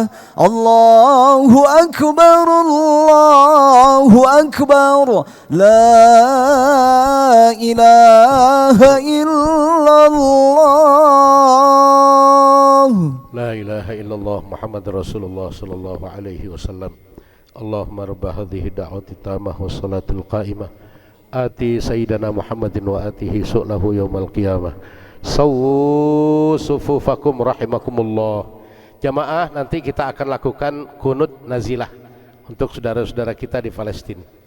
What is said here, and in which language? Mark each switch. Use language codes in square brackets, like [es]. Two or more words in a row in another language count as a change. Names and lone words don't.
[ar] الله أكبر الله أكبر لا إله إلا الله. لا إله إلا الله محمد رسول الله صلى الله عليه وسلم. اللهم رب هذه الدعوة التامة والصلاة القائمة آت سيدنا محمدا وآته سؤله يوم القيامة. سووا صفوفكم رحمكم الله. [id] Jamaah, nanti kita akan lakukan kunut nazilah untuk saudara-saudara kita di Palestina.